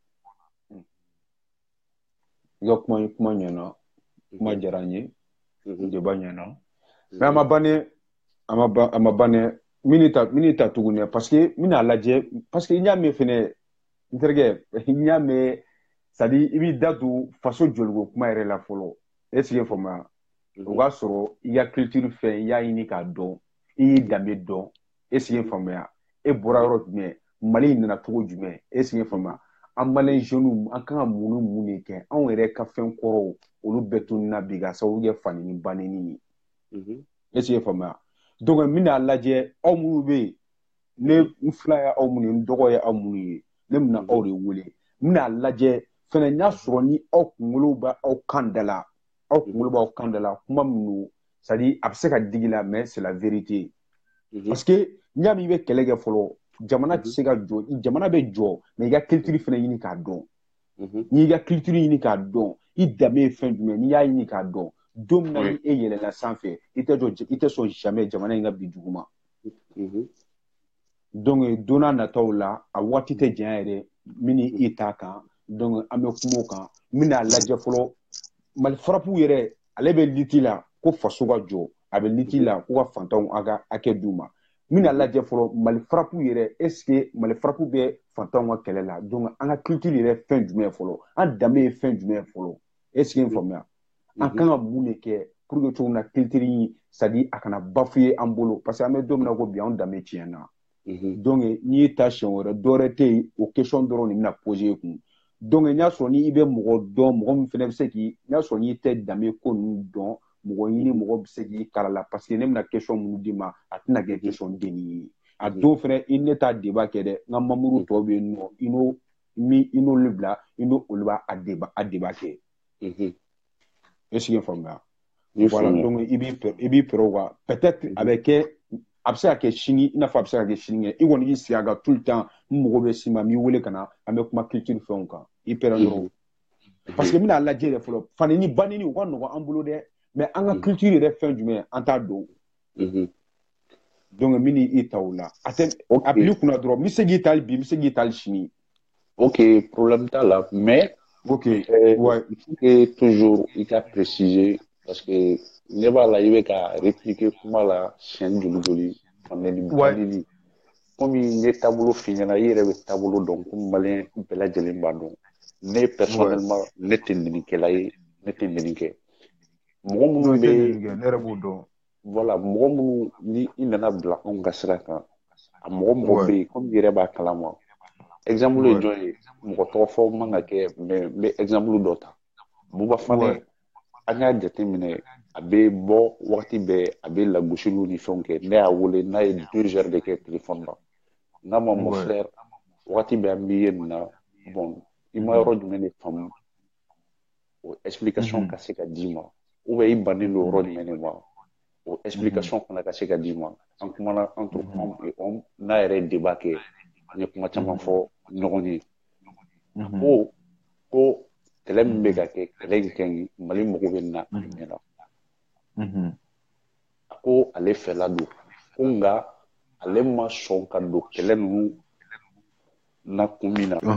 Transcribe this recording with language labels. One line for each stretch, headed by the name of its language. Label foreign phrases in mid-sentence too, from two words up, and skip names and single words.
Bambara: i ka kuma ɲɛna kuma diyara n ye débat ɲɛna mais a ma ban dɛ min ta tuguni parce que n bɛna lajɛ parce que n y'a mɛn fɛnɛ n terikɛ n y'a mɛn
French: c'est à dire
Bambara: i b'i da don faso jɔliko kuma yɛrɛ la fɔlɔ
French: est ce que
Bambara: faamuya o b'a sɔrɔ i ka culture fɛn i y'a ɲini k'a dɔn i y'i danbe dɔn
French: est ce que
Bambara: faamuya e bɔra yɔrɔ jumɛn Mali nana cogo jumɛn
French: est ce que
Bambara: faamuya an
French: malien jeunes
Bambara: an kan ka mun ni mun de kɛ anw yɛrɛ ka fɛn kɔrɔw olu bɛɛ tunun na bi ka sababu kɛ fani ni baneni ye
French: est ce que
Bambara: faamuya donc n bɛna lajɛ aw minnu bɛ yen ne n fila ye aw minnu ye n dɔgɔ ye aw minnu ye ne bɛna aw de wele n bɛna lajɛ fɛnɛ n y'a sɔrɔ ni aw kunkolo bɛ aw kan da la aw kunkolo b'aw kan da la kuma minnu
French: c'est à dire
Bambara: a bɛ se ka digi la
French: mais c'est la vérité parce que
Bambara: n'i y'a mɛn i bɛ kɛlɛ kɛ fɔlɔ jamana tɛ se ka jɔ jamana bɛ jɔ mais i ka culture fɛnɛ ɲini k'a dɔn n'i ka culture ɲini k'a dɔn i danbe ye fɛn jumɛn n'i y'a ɲini k'a dɔn don min na ni e yɛlɛnna sanfɛ i tɛ sɔn jamais jamana in ka bi duguma donc don n'a nataw la a waati tɛ janya yɛrɛ min ni i t'a kan donc an bɛ kuma o kan n bɛna lajɛ fɔlɔ Mali farapu yɛrɛ ale bɛ liti la ko faso ka jɔ a bɛ liti la ko ka fantanw a ka hakɛ d'u ma n bɛna lajɛ fɔlɔ Mali farapu yɛrɛ
French: est ce que
Bambara: Mali farapu bɛ fantanw ka kɛlɛ la donc an ka culture yɛrɛ fɛn jumɛn fɔlɔ an danbe ye fɛn jumɛn fɔlɔ
French: est ce que
Bambara: n faamuya an kan ka mun de kɛ
French: pour que
Bambara: cogo min na culture in
French: c'est à dire
Bambara: a kana bafouer an bolo
French: parce que
Bambara: an bɛ don min na ko bi anw danbe tiɲɛna donc n'i y'i ta siɲɛ wɛrɛ dɔwɛrɛ tɛ yen o question dɔrɔn de bɛna poser e kun donc n y'a sɔrɔ ni i bɛ mɔgɔ dɔn mɔgɔ min fɛnɛ bɛ se k'i n y'a sɔrɔ n'i tɛ danbe ko ninnu dɔn mɔgɔ ɲini mɔgɔ bɛ se k'i kala la
French: parce que
Bambara: ne bɛna question minnu d'i ma a tɛna kɛ question denni ye a don fɛnɛ i ne t'a débat kɛ dɛ n ka membre tɔw bɛ yen nɔ i n'olu bila i n'olu b'a débat kɛ
French: est ce que
Bambara: faamuya voilà donc i b'i pɛrɛ o kan peut-être a bɛ kɛ a bɛ se ka kɛ sini i n'a fɔ a bɛ se ka kɛ sini kɛ i kɔni k'i sigi a kan
French: tout le temps
Bambara: n mago bɛ s'i ma n b'i wele ka na an bɛ kuma culture fɛnw kan i pɛrɛn dɔrɔn
French: parce que
Bambara: n bɛna lajɛ yɛrɛ fɔlɔ fani ni baneni u ka nɔgɔn an bolo dɛ mais an ka culture yɛrɛ fɛn jumɛn an t'a dɔn donc n bɛ n'i ta o la a tɛ a bila i kunna dɔrɔn n bɛ se k'i ta hali bi n bɛ se k'i ta hali sini. ok problème t'a la mais ok
French: ouais il faut que toujours
Bambara: i ka préciser
French: parce que
Bambara: ne b'a la i bɛ ka répliquer kuma la siɲɛ joli fanɛni baneni komi n ye taabolo f'i ɲɛna i yɛrɛ bɛ taabolo dɔn ko maliyɛn bɛɛ lajɛlen b'a dɔn ne personnellement ne tɛ nɛnikɛla ye ne tɛ nɛni kɛ mɔgɔ minnu bɛ ne yɛrɛ b'o dɔn voilà mɔgɔ minnu ni i nana bila anw ka sira kan a mɔgɔ bɛ yen komi i yɛrɛ b'a kalama exemple ye jɔn ye mɔgɔ tɔgɔ fɔ man ka kɛ mais n bɛ exemple dɔ ta Buba Fane an y'a jateminɛ a bɛ bɔ wagati bɛɛ a bɛ lagosiliw ni fɛnw kɛ ne y'a wele n'a ye 2 heures de kɛ téléphone na n'a ma
French: mon frère
Bambara: wagati bɛɛ an b'i ye nin na bon i ma yɔrɔ jumɛn de faamu o explication ka se ka d'i ma
French: ou bien
Bambara: i bannen don yɔrɔ jumɛn de ma o explication fana ka se ka d'i ma an kumana
French: entre hommes et hommes
Bambara: n'a yɛrɛ ye débat kɛ an ye kuma caman fɔ ɲɔgɔn ye ko kɛlɛ min bɛ ka kɛ kɛlɛ in ka ɲi Mali mago bɛ na a ɲɛna a ko ale fɛla don ko nka ale ma sɔn ka don kɛlɛ ninnu na kun min na